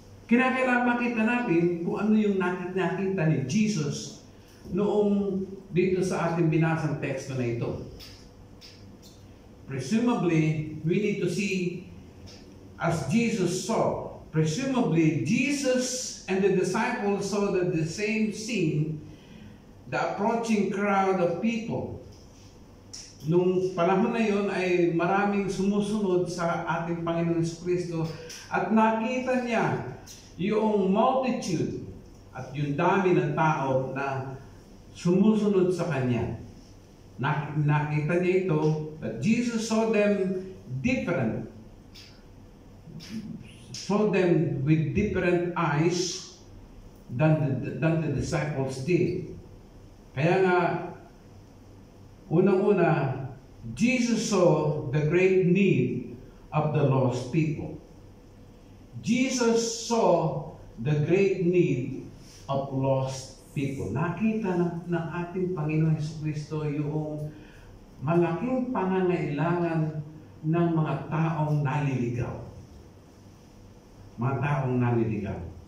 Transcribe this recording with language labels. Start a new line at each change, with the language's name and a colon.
Filipino: Kinakailangan makita natin kung ano yung nakita ni Jesus noong dito sa ating binasang teksto na ito.
English: Presumably, we need to see as Jesus saw. Presumably, Jesus and the disciples saw the same scene, the approaching crowd of people.
Filipino: Nung panahon na yon ay maraming sumusunod sa ating Panginoon Jesucristo at nakita niya yung multitude at yung dami ng tao na sumusunod sa Kanya. Nakita niya ito,
English: that Jesus saw them different. Saw them with different eyes than the disciples did.
Filipino: Kaya nga, unang-una,
English: Jesus saw the great need of the lost people. Jesus saw the great need of lost people.
Filipino: Nakita ng ating Panginoon Jesucristo yung malaking pangangailangan ng mga taong naliligaw. Mga taong naliligaw.